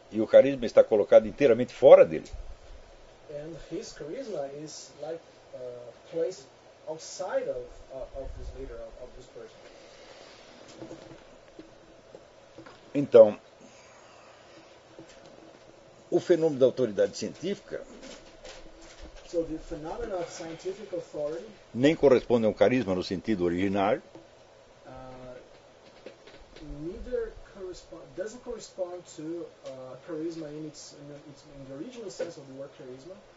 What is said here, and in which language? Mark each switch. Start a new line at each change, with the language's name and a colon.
Portuguese: E o carisma está colocado inteiramente fora dele.
English: And his charisma is like placed outside of this leader, of this person.
Portuguese: Então, o fenômeno da autoridade científica
English: so the phenomenon of scientific authority,
Portuguese: nem corresponde a um carisma no sentido originário.
English: Neither doesn't correspond to charisma in the original sense of the word charisma.